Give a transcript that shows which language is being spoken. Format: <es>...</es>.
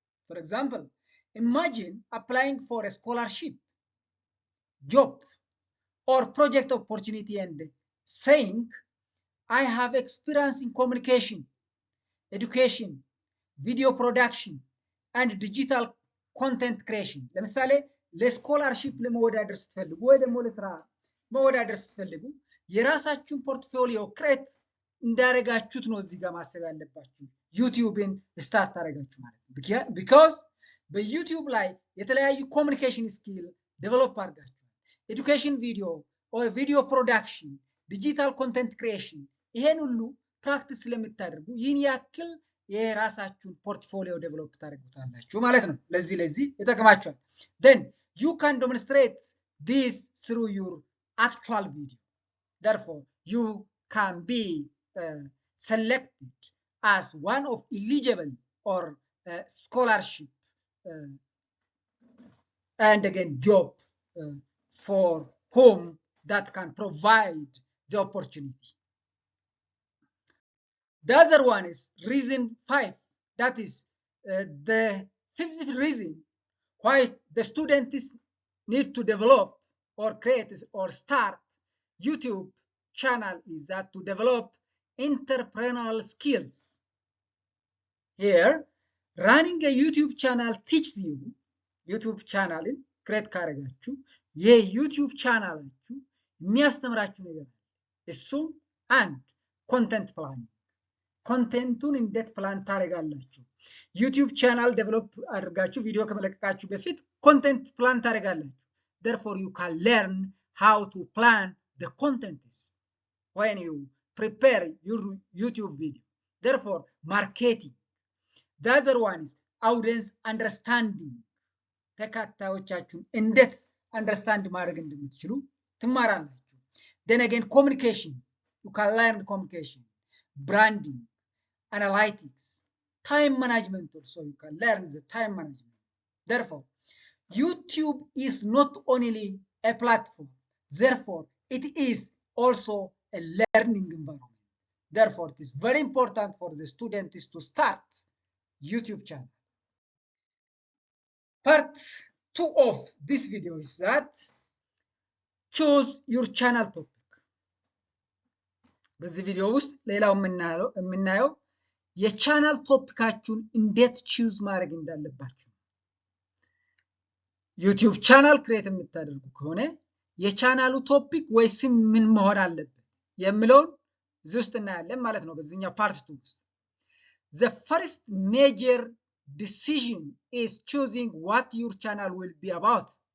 <en>For example, imagine applying for a scholarship, job, or project opportunity and saying, I have experience in communication, education, video production, and digital content creation.</en> <am>ለምሳሌ ለስኮላርሺፕ ለመወዳደር ስትፈልጉ ወይ ደግሞ ለስራ መወዳደር ስትፈልጉ የራሳችሁን ፖርትፎሊዮ ክሬት እንዳረጋችሁት ነው እዚህ ጋር ማሰብ ያለባችሁ ዩቲዩብን ስታርት አረጋችሁ ማለት ነው</am> <en>because</en> <am>በዩቲዩብ ላይ የተለያዩ ኮሙኒኬሽን ስኪል ዴቨሎፕ አድርጋችኋል ኤዱኬሽን ቪዲዮ</am> <en>or video production</en> <am>ዲጂታል ኮንቴንት ክሪኤሽን ይሄን ሁሉ ፕራክቲስ ስለምታደርጉ ይህን ያክል የራሳችሁን ፖርትፎሊዮ ዴቨሎፕ ታደርጉታላችሁ ማለት ነው ለዚህ ይጠቅማችኋል</am> <en>then you can demonstrate this through your actual video therefore you can be selected as one of eligible or scholarship and again job for whom that can provide the opportunity. The other one is reason 5. That is the fifth reason why the students need to develop or create or start YouTube channel is that to develop entrepreneurial skills. Here, running a YouTube channel teaches you YouTube channel create</en> <am>ካረጋችሁ የዩቲዩብ ቻናላችሁ የሚያስተምራችሁ ነገር እሱ አንድ ኮንተንት ፕላኒንግ ኮንቴንቱን እንዴት ፕላን ታደርጋላችሁ? ዩቲዩብ ቻናል ዴቨሎፕ አድርጋችሁ ቪዲዮ ከመለቀቃችሁ በፊት ኮንቴንት ፕላን ታደርጋላችሁ።</am> <en>therefore you can learn how to plan the contents when you prepare your YouTube video. therefore marketing. the other one is audience understanding.</en> <am>ተከታዮቻችሁን እንዴት አንደርስታንድ ማድረግ እንደምትችሉ ትማራላችሁ።</am> <en>then again communication. you can learn communication, branding, analytics, time management also. you can learn the time management. therefore YouTube is not only a platform, therefore it is also a learning environment. therefore it is very important for the students to start YouTube channel. Part 2 of this video is that choose your channel topic.</en> <am>በዚህ ቪዲዮ ውስጥ ሌላው የምናየው የቻናል ቶፒካችሁን እንዴት ቹዝ ማድረግ እንዳለባችሁ። ዩቲዩብ ቻናል ክሬት የምታደርጉ ከሆነ የቻናሉ ቶፒክ ወይስ ምን መሆን አለበት የሚለውን እዚህ ውስጥ እናያለን ማለት ነው በዚህኛው ፓርት 2 ውስጥ።</am> <en>the first major decision is choosing what your channel will be about.</en>